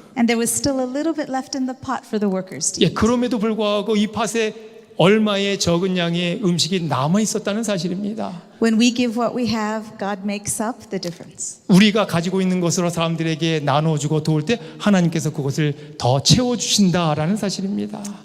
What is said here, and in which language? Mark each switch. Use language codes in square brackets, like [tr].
[en] And there was still a little bit left in the pot for the workers to eat. [ko] 그럼에도 불구하고 이 팥에 얼마의 적은 양의 음식이 남아 있었다는 사실입니다. [en] When we give what we have, God makes up the difference. [ko] 우리가 가지고 있는 것으로 사람들에게 나눠주고 도울 때 하나님께서 그것을 더 채워주신다라는 사실입니다.